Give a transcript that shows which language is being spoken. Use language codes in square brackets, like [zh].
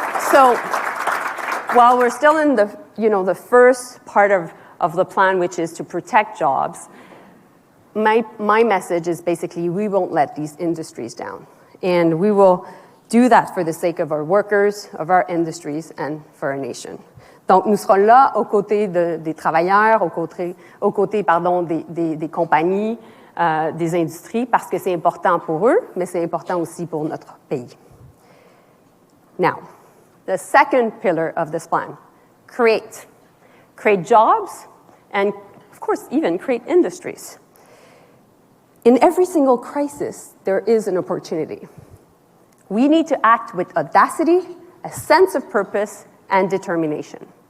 [en] So while we're still in the first part of the plan, which is to protect jobs, my message is basically we won't let these industries down. And we will do that for the sake of our workers, of our industries, and for our nation. [fr] Donc, nous serons là aux côtés des travailleurs, aux côtés des compagnies, des industries, parce que c'est important pour eux, mais c'est important aussi pour notre pays. [en] Now, the second pillar of this plan, create. Create jobs and, of course, even create industries. In every single crisis, there is an opportunity. We need to act with audacity, a sense of purpose, and determination.